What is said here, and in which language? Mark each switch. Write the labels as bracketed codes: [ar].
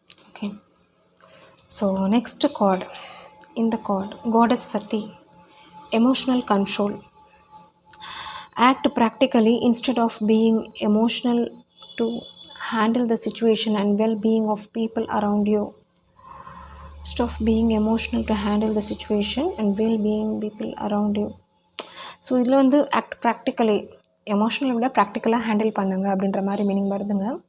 [en] Okay, so next card இந்த card goddess Shakti, emotional control. Act practically instead of being emotional to handle the situation and well being of people around you. Instead of being emotional to handle the situation and well-being people around you. [ta] So இதில் வந்து act practically, எமோஷ்னலை விட ப்ராக்டிக்கலாக handle பண்ணுங்க அப்படின்ற மாதிரி meaning வருதுங்க.